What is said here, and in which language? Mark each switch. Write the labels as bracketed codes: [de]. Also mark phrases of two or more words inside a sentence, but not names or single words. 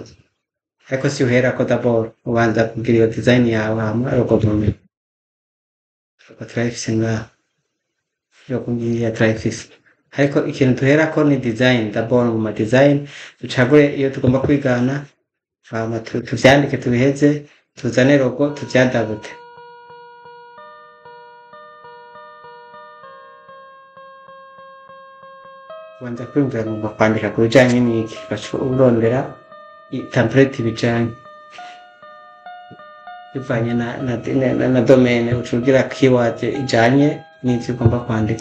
[rn] Ariko si uhera ko d'abord ubanza kugira iyo design yawe hama logo mume. Logo twahise ngaho. Logo ngiye twahise. Ariko ikintu tuhera ko ni design d'abord mu ma design ducagure iyo tugomba kwigana hama tuvyandike tubiheze tuzane logo tuvyandabute. Ubanza kwiyumvira ngomba kwandika ku bijanye n'iki ugaca urondera template bijanye bivanye na domaine uca ugira keyword ijanye n'ivyo ugomba kwandika.